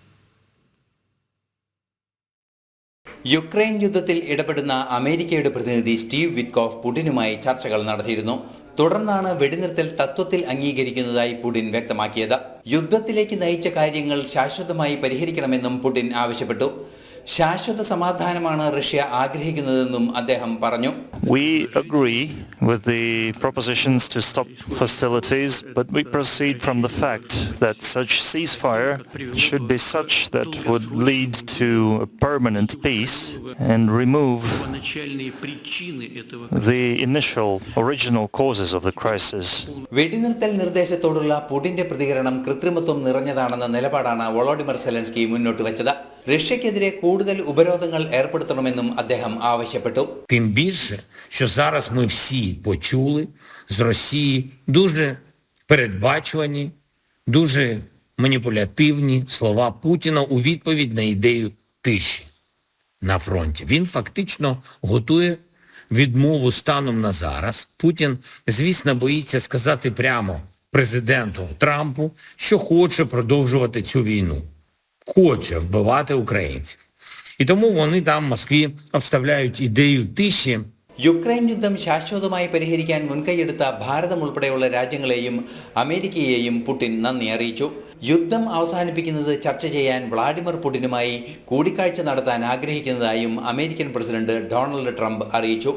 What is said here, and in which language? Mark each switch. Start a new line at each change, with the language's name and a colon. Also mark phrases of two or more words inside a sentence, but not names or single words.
Malayalam: യുക്രൈൻ യുദ്ധത്തിൽ ഇടപെടുന്ന അമേരിക്കയുടെ പ്രതിനിധി സ്റ്റീവ് വിറ്റ്കോഫ് പുടിനുമായി ചർച്ചകൾ നടത്തിയിരുന്നു. തുടർന്നാണ് വെടിനിർത്തൽ തത്വത്തിൽ അംഗീകരിക്കുന്നതായി പുടിൻ വ്യക്തമാക്കിയത്. യുദ്ധത്തിലേക്ക് നയിച്ച കാര്യങ്ങൾ ശാശ്വതമായി പരിഹരിക്കണമെന്നും പുടിൻ ആവശ്യപ്പെട്ടു. ശാശ്വത സമാധാനമാണ് റഷ്യ ആഗ്രഹിക്കുന്നതെന്നും അദ്ദേഹം പറഞ്ഞു.
English: We agree with the propositions to stop hostilities, but we proceed from the fact that such ceasefire should be such that would lead to a permanent peace and remove the initial original causes of the crisis.
Malayalam: വെടിനിർത്തൽ നിർദ്ദേശത്തോടുള്ള പുടിന്റെ പ്രതികരണം കൃത്രിമത്വം നിറഞ്ഞതാണെന്ന നിലപാടാണ് വോളോഡിമർ സെലൻസ്കി മുന്നോട്ട് വെച്ചത്. റഷ്യക്കെതിരെ കൂടുതൽ ഉപരോധങ്ങൾ ഏർപ്പെടുത്തണമെന്നും അദ്ദേഹം ആവശ്യപ്പെട്ടു.
Ukrainian: Тим більше, що зараз ми всі почули з Росії дуже передбачувані, дуже маніпулятивні слова Путіна у відповідь на ідею тиші на фронті. Він фактично готує відмову станом на зараз. Путін, звісно, боїться сказати прямо президенту Трампу, що хоче продовжувати цю війну. Хоче вбивати українців. І тому вони там в Москві обставляють ідею тиші.
Malayalam: യുക്രൈൻ യുദ്ധം ശാശ്വതമായി പരിഹരിക്കാൻ മുൻകൈയെടുത്ത ഭാരതം ഉൾപ്പെടെയുള്ള രാജ്യങ്ങളെയും അമേരിക്കയെയും പുടിൻ നന്ദി അറിയിച്ചു. യുദ്ധം അവസാനിപ്പിക്കുന്നത് ചർച്ച ചെയ്യാൻ വ്ളാഡിമിർ പുടിനുമായി കൂടിക്കാഴ്ച നടത്താൻ ആഗ്രഹിക്കുന്നതായും അമേരിക്കൻ പ്രസിഡന്റ് ഡൊണാൾഡ് ട്രംപ് അറിയിച്ചു.